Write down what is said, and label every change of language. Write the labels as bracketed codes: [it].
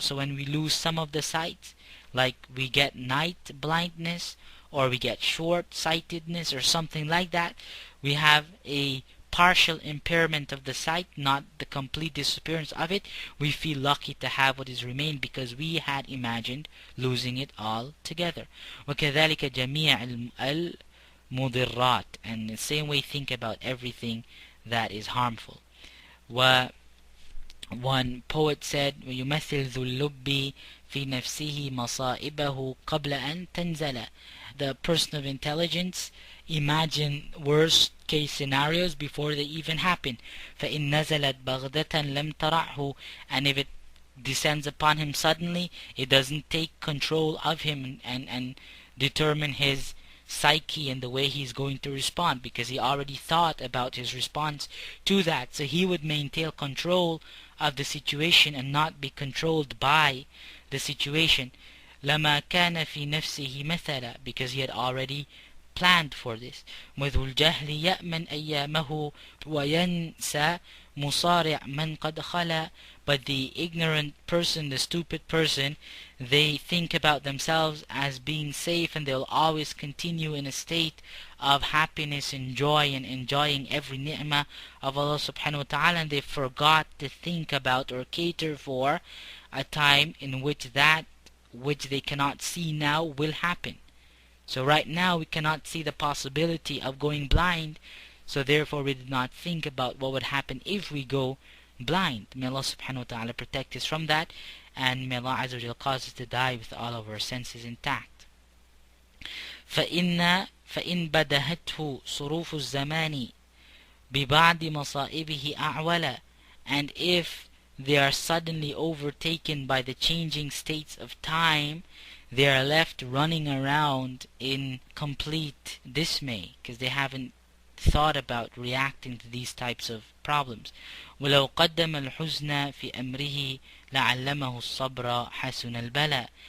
[en] So when we lose some of the sight, like we get night blindness, or we get short-sightedness, or something like that, we have a partial impairment of the sight, not the complete disappearance of it, we feel lucky to have what is remained, because we had imagined losing it all together. [ar] وكذلك جميع المضرات. [en] And the same way, think about everything that is harmful. One poet said, [ar] ويمثل ذو اللب في نفسه مصائبه قبل أن تنزل. [en] The person of intelligence imagine worst case scenarios before they even happen. [ar] فإن نزلت بغدة لم ترعه. [en] And if it descends upon him suddenly, it doesn't take control of him and determine his psyche and the way he's going to respond, because he already thought about his response to that. So he would maintain control of the situation and not be controlled by the situation. [ar] لما كان في نفسه مثلا, [en] because he had already planned for this. [ar] وذو الجهل يأمن أيامه وينسى مصارع من قد خلا. [en] But the ignorant person, the stupid person, they think about themselves as being safe, and they'll always continue in a state of happiness and joy and enjoying every ni'mah of Allah subhanahu wa ta'ala, and they forgot to think about or cater for a time in which that which they cannot see now will happen. So right now we cannot see the possibility of going blind, so therefore we did not think about what would happen if we go blind. May Allah subhanahu wa ta'ala protect us from that, and may Allah azza wa jalla cause us to die with all of our senses intact. [ar] فإن بدهته صروف الزمان ببعض مصائبه أعولا. [en] And if they are suddenly overtaken by the changing states of time, they are left running around in complete dismay because they haven't thought about reacting to these types of problems. [ar] وَلَوْ قَدَّمَ الْحُزْنَ فِي أَمْرِهِ لَعَلَّمَهُ الصَّبْرَ حَسُنَ الْبَلَى.